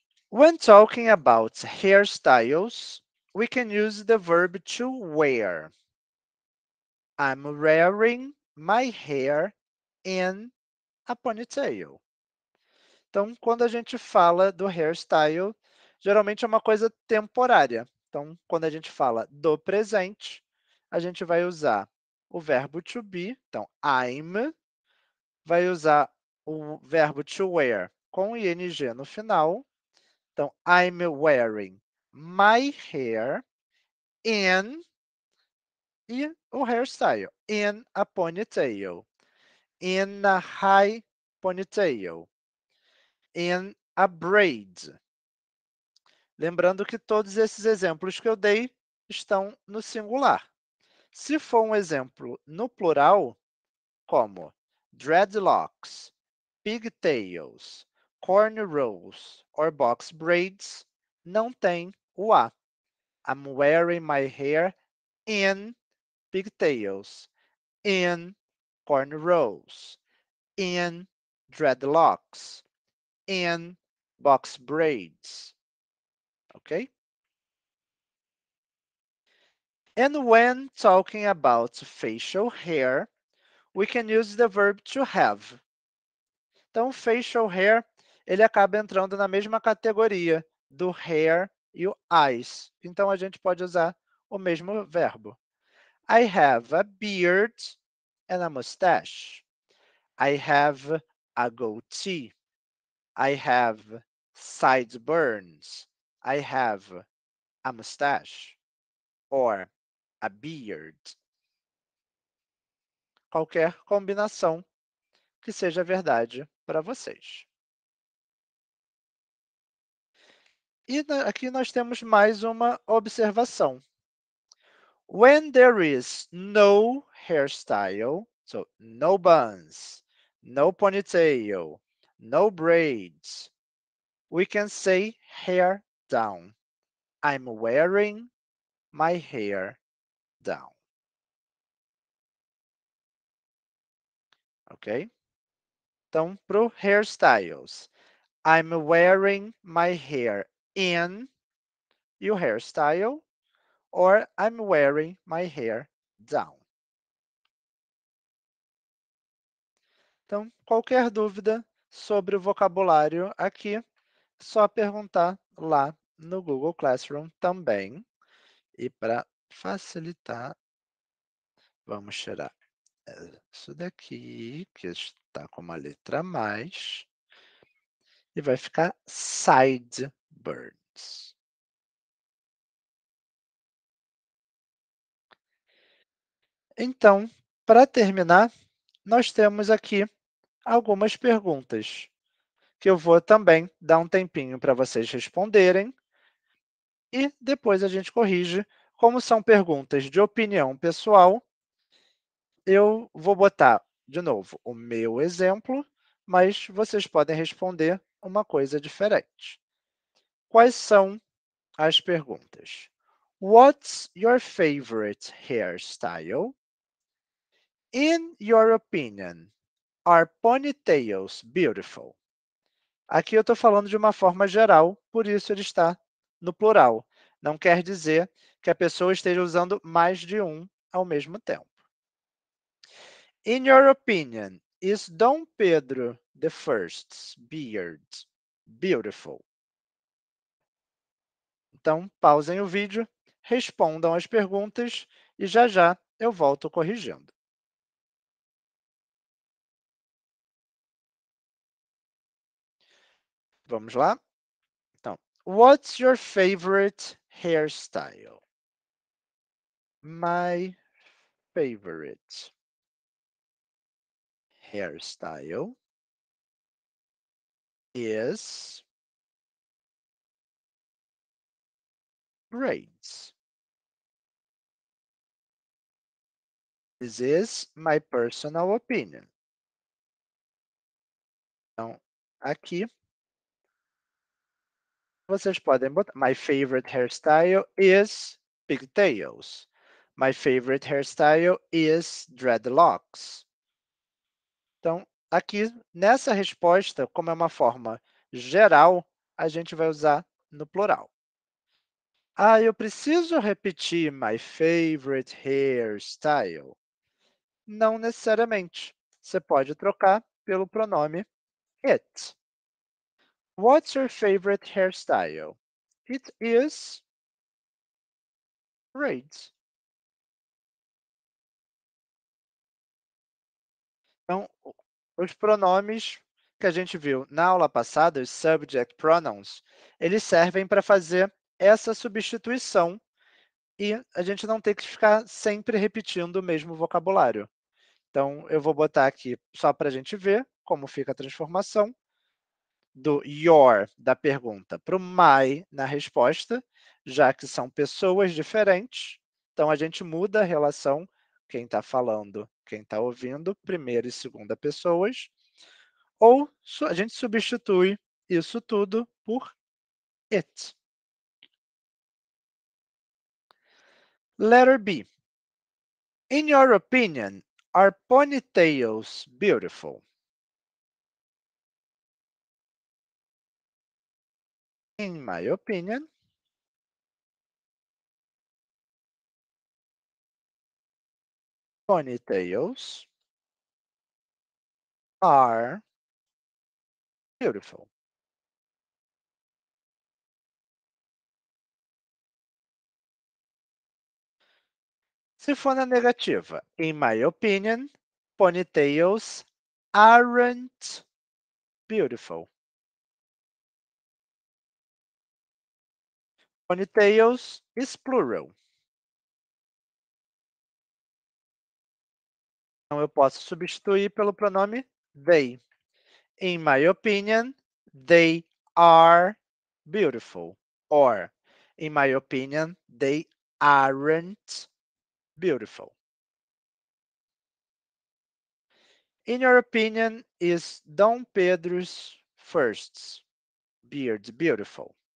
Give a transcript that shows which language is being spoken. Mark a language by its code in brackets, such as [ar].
[en] When talking about hairstyles, we can use the verb to wear. I'm wearing my hair in a ponytail. [pt] Então, quando a gente fala do hairstyle, geralmente é uma coisa temporária. Então, quando a gente fala do presente, a gente vai usar o verbo to be, então [en] I'm, [pt] vai usar o verbo to wear com ing no final. Então, [en] I'm wearing my hair in, [pt] e o [en] hairstyle, in a ponytail, in a high ponytail, in a braid. [pt] Lembrando que todos esses exemplos que eu dei estão no singular. Se for um exemplo no plural, como dreadlocks, pigtails, cornrows or box braids, não tem o a. [en] I'm wearing my hair in pigtails, in cornrows, in dreadlocks, in box braids, okay? And when talking about facial hair, we can use the verb to have. [pt] Então, facial hair, ele acaba entrando na mesma categoria do hair e o eyes. Então, a gente pode usar o mesmo verbo. [en] I have a beard and a mustache. I have a goatee. I have sideburns. I have a mustache or a beard. [pt] Qualquer combinação que seja verdade para vocês. E aqui nós temos mais uma observação. [en] When there is no hairstyle, so no buns, no ponytail, no braids, we can say hair down. I'm wearing my hair down. Ok? [pt] Então, para o [en] hairstyles, I'm wearing my hair in, [pt] e o [en] hairstyle, or I'm wearing my hair down. [pt] Então, qualquer dúvida sobre o vocabulário aqui, só perguntar lá no Google Classroom também. E para facilitar, vamos tirar isso daqui, que está com uma letra a mais, e vai ficar sideburns. Então, para terminar, nós temos aqui algumas perguntas, que eu vou também dar um tempinho para vocês responderem, e depois a gente corrige. Como são perguntas de opinião pessoal, eu vou botar, de novo, o meu exemplo, mas vocês podem responder uma coisa diferente. Quais são as perguntas? [en] What's your favorite hairstyle? In your opinion, are ponytails beautiful? [pt] Aqui eu estou falando de uma forma geral, por isso ele está no plural. Não quer dizer que a pessoa esteja usando mais de um ao mesmo tempo. [en] In your opinion, is Dom Pedro the First's beard beautiful? [pt] Então, pausem o vídeo, respondam as perguntas e já já eu volto corrigindo. Vamos lá? Então, [en] what's your favorite hairstyle? My favorite hairstyle is braids. This is my personal opinion. [pt] Então, aqui vocês podem botar [en] my favorite hairstyle is pigtails. My favorite hairstyle is dreadlocks. [pt] Então, aqui nessa resposta, como é uma forma geral, a gente vai usar no plural. Ah, eu preciso repetir [en] my favorite hairstyle? [pt] Não necessariamente. Você pode trocar pelo pronome it. [en] What's your favorite hairstyle? It is braids. [pt] Então, os pronomes que a gente viu na aula passada, os subject pronouns, eles servem para fazer essa substituição e a gente não tem que ficar sempre repetindo o mesmo vocabulário. Então, eu vou botar aqui só para a gente ver como fica a transformação do your, da pergunta, para o my na resposta, já que são pessoas diferentes. Então, a gente muda a relação, quem está falando, quem está ouvindo, primeira e segunda pessoas, ou a gente substitui isso tudo por it. [en] Letter B. In your opinion, Are ponytails beautiful? In my opinion, ponytails are beautiful. [pt] Se for na negativa, [en] in my opinion, ponytails aren't beautiful. Ponytails is plural. [pt] Então, eu posso substituir pelo pronome they. [en] In my opinion, they are beautiful. Or, in my opinion, they aren't beautiful. In your opinion, is Dom Pedro's first beard beautiful?